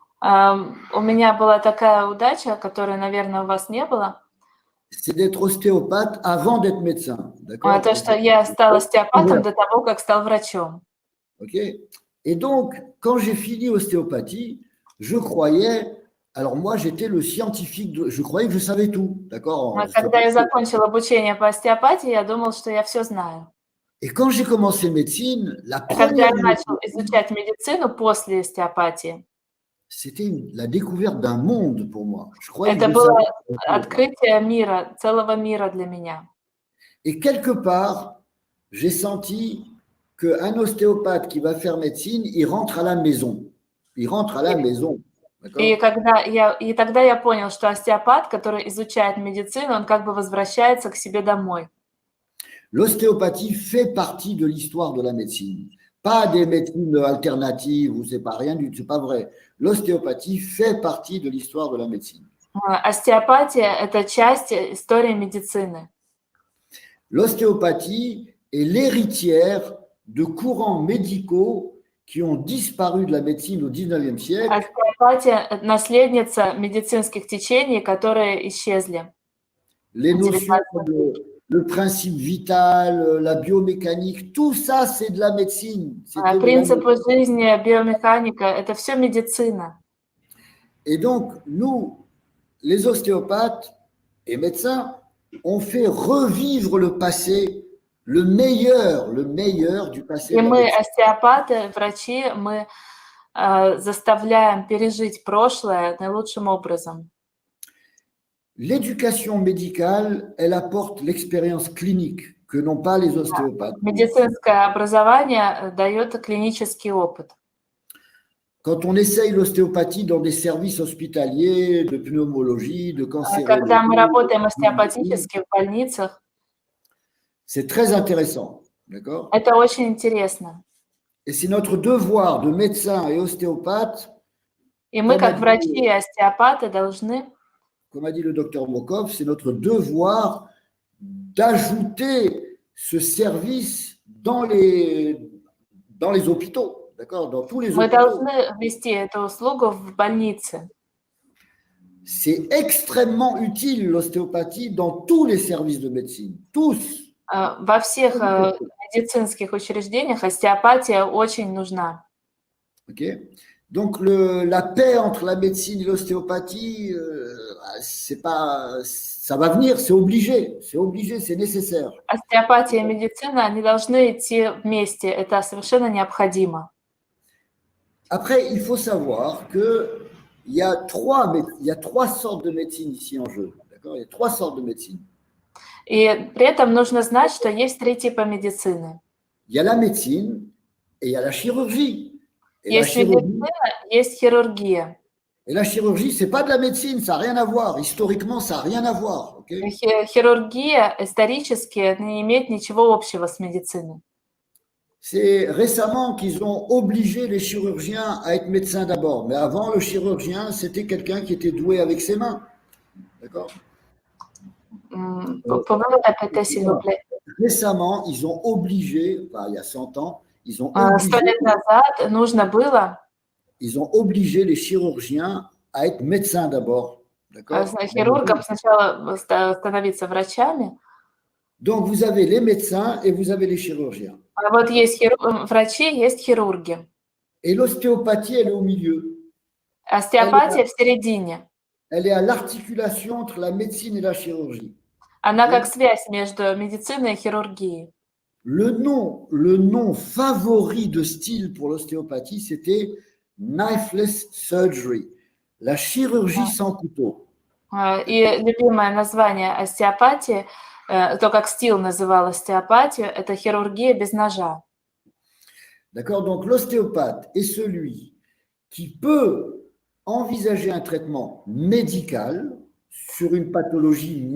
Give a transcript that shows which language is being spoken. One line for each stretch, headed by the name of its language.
Russian: У меня была такая удача, которой, наверное, у вас не было.
French: C'est d'être ostéopathe avant d'être médecin. D'accord?
Russian: То, что я стала остеопатом до того, как стал врачом.
English: Okay?
French: Et donc, quand j'ai fini ostéopathie, je croyais, alors moi j'étais le scientifique, je croyais que je savais tout, d'accord?
Russian: Когда я закончил обучение по остеопатии, я думал, что я все знаю.
French: Et quand j'ai commencé médecine, la
Russian: Когда я
French: première,
Russian: начал изучать медицину после остеопатии,
French: c'était la découverte d'un monde pour moi. Je croyais
Russian: это
French: que je
Russian: было
French: savais tout.
Russian: открытие мира, целого мира для меня.
French: Et quelque part, j'ai senti qu'un ostéopathe qui va faire médecine, il rentre à la maison. Il rentre à la maison. D'accord?
Russian: И тогда я понял, что остеопат, который изучает медицину, он как бы возвращается к себе домой.
French: L'ostéopathie fait partie de l'histoire de la médecine. Pas des médecines alternatives où c'est pas rien du tout, c'est pas vrai. L'ostéopathie fait partie de l'histoire de la médecine.
Russian: Остеопатия – это часть истории медицины.
French: L'ostéopathie est l'héritière de courants médicaux qui ont disparu de la médecine au XIXe siècle.
Russian: Остеопатия – это наследница медицинских течений, которые исчезли.
French: Les notions comme le principe vital, la biomécanique, tout ça, c'est de la médecine.
Russian: Принципы жизни, биомеханика – это все медицина.
French: Et donc, nous, les ostéopathes et médecins, on fait revivre le passé, le meilleur du passé.
Russian: И мы, остеопаты, врачи, мы заставляем пережить прошлое наилучшим образом.
French: L'éducation médicale, elle apporte l'expérience clinique que n'ont pas les ostéopathes.
Russian: Медицинское образование дает клинический опыт.
French: Quand on essaye l'ostéopathie dans des services hospitaliers, de pneumologie, de cancérologie,
Russian: Когда мы работаем остеопатически в больницах,
French: c'est très intéressant. D'accord?
Russian: это очень интересно.
French: Et c'est notre devoir de médecins et ostéopathes,
Russian: И мы, как врачи и остеопаты, должны,
French: comme a dit le docteur Mokov, c'est notre devoir d'ajouter ce service dans les hôpitaux, d'accord, dans tous les
Russian: мы
French: hôpitaux.
Russian: должны ввести эту услугу в больнице.
French: C'est extrêmement utile l'ostéopathie dans tous les services de médecine, tous.
Russian: Во всех медицинских учреждениях остеопатия очень нужна.
English: Okay?
French: Donc la paix entre la médecine et l'ostéopathie, c'est pas, ça va venir, c'est obligé, c'est nécessaire.
Russian: Остеопатия и медицина, они должны идти вместе, это совершенно необходимо.
French: Après, il faut savoir que il y a trois sortes de médecine ici en jeu, d'accord? Il y a trois sortes de médecine.
Russian: И при этом нужно знать, что есть три типа медицины.
French: Il y a la médecine et il y a la chirurgie. Et la
Russian: Есть
French: chirurgie,
Russian: медицина, есть хирургия.
French: c'est pas de la médecine, ça n'a rien à voir. Historiquement, ça n'a rien à voir. Ok.
Russian: Хирургия исторически не имеет ничего общего с медициной.
French: C'est récemment qu'ils ont obligé les chirurgiens à être médecins d'abord. Mais avant, le chirurgien, c'était quelqu'un qui était doué avec ses mains. D'accord. Pouvez-vous répéter, s'il vous plaît? Récemment, ils ont obligé, enfin, il y a 100 ans, ils ont
Russian: 100 лет назад нужно было
French: les chirurgiens à être médecins d'abord. D'accord.
Russian: хирургам сначала становиться врачами.
French: Donc, vous avez les médecins et vous avez les chirurgiens.
Russian: А вот есть врачи, есть хирурги.
French: Et l'ostéopathie, elle est au milieu.
Russian: Остеопатия в середине.
French: Elle est à l'articulation entre la médecine et la chirurgie.
Russian: Она как связь между медициной и хирургией.
French: Le nom favori de style pour l'ostéopathie, c'était
English: knifeless surgery,
French: la chirurgie sans couteau.
Russian: И любимое название остеопатии, то, как Стил называл остеопатию, это хирургия без ножа.
French: D'accord, donc l'ostéopathe est celui qui peut envisager un traitement médical sur une pathologie